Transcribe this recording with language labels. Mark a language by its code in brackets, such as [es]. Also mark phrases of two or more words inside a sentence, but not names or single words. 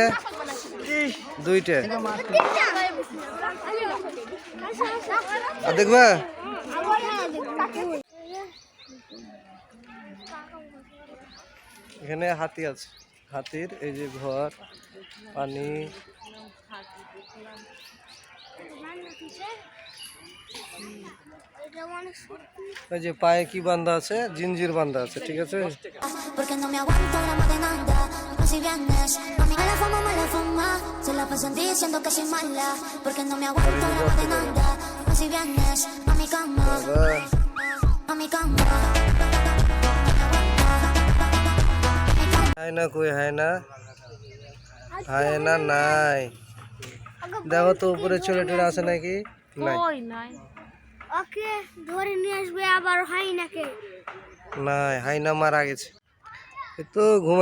[bn] দুইটা। আর দেখবা এখানে হাতি আছে। হাতির এই যে ঘর, পানি। এই যে পায়ে কি বান্ধা আছে? জিঞ্জির বান্ধা আছে। ঠিক আছে। [es] Porque no me aguanto gramo de nada. Y si vienes, a mí mala fama. Se la pasan diciendo que soy mala. Porque no me aguanto gramo de nada. Y si vienes, a mi cama. A mi cama. [bn] হায়না কই? হায়না নাই। দেখো তো উপরে চলে টেলে আছে নাকি? নাই কই নাই। ওকে ধরে নিয়ে আসবে আবার হয় নাকি? নাই, হায়না মারা গেছে। এ তো ঘুমাইছে।